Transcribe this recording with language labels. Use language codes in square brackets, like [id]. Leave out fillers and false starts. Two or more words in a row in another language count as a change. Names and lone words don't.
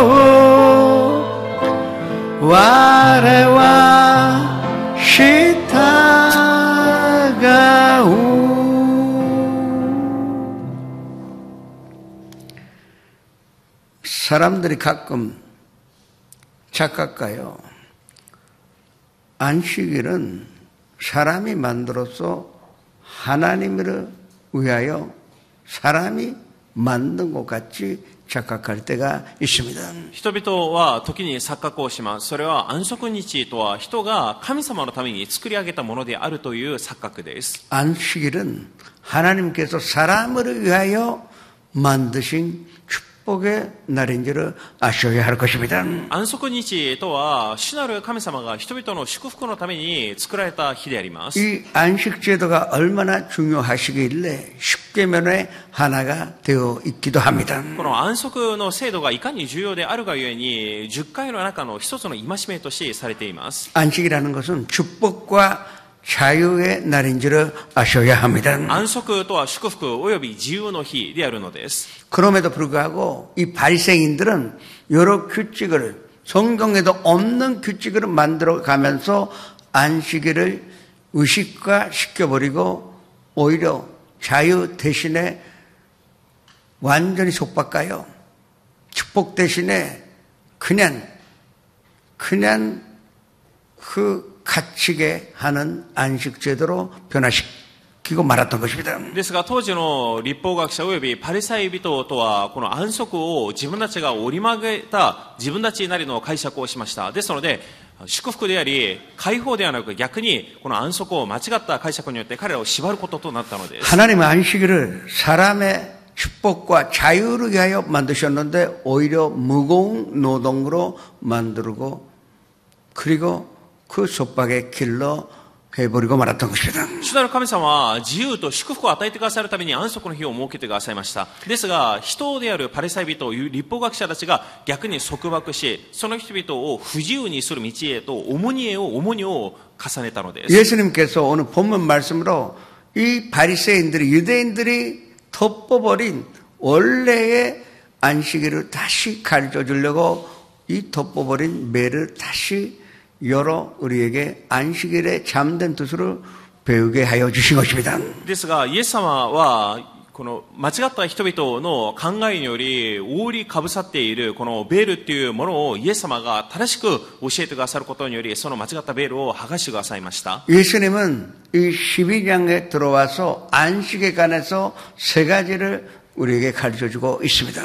[ko] 와레와 시타가우 사람들이 가끔 착각해요. 안식일은 사람이 만들어서 하나님을 위하여 사람이 만든 것 같이 착각할 때가 있습니다. [ja] 人々は時に錯覚をします。それは安息日とは人が神様のために作り上げたものであるという錯覚です。 [ko] 안식일은 하나님께서 사람을 위하여 만드신 축복의 날인 줄을 아셔야 할 것입니다. [ja] 安息日とは主なる神様が人々の祝福のために作られた日であります。 [ko] 이 안식 제도가 얼마나 중요하시길래 10계명의 하나가 되어 있기도 합니다. [ja] この安息の制度がいかに重要であるがゆえに10回の中の一つの戒めとしてされています。 [ko] 안식이라는 것은 축복과 자유의 날인 줄을 아셔야 합니다. [ja] 安息とは祝福および自由の日であるのです。 [ko] 그럼에도 불구하고 이 바리새인들은 여러 규칙을 성경에도 없는 규칙을 만들어 가면서 안식일을 의식화 시켜버리고 오히려 자유 대신에 완전히 속박가요. 축복 대신에 그냥 그 갇히게 하는 안식 제도로 변화시키고 말았던 것입니다. [ja] ですが当時の立法学者及びパリサイ人とはこの安息を自分たちが折り曲げた自分たちなりの解釈をしました。ですので祝福であり解放ではなく逆にこの安息を間違った解釈によって彼らを縛ることとなったのです。 [ko] 하나님은 안식일을 사람의 축복과 자유를 위하여 만드셨는데 오히려 무거운 노동으로 만들고 그리고 그 속박의 길로 해버리고 말았던 것입니다. [ja] 主なる神様は自由と祝福を与えてくださるために安息の日を設けてくださいました。ですが人であるパリサイ人、立法学者たちが逆に束縛し、その人々を不自由にする道へと重荷を重ねたのです。 [ko] 예수님께서 오늘 본문 말씀으로 이 바리새인들이 유대인들이 덮어버린 원래의 안식일을 다시 가르쳐 주려고 이 덮어버린 매를 다시 열어 우리에게 안식일의 잠든 뜻으로 배우게 하여 주신 것입니다. [ja] ですがイエス様はこの間違った人々の考えにより覆いかぶさっているこのベールっていうものをイエス様が正しく教えてくださることによりその間違ったベールを剥がしてくださいました。 [ko] 예수님은 이 12장에 들어와서 안식에 관해서 세 가지를 우리에게 가르쳐주고 있습니다.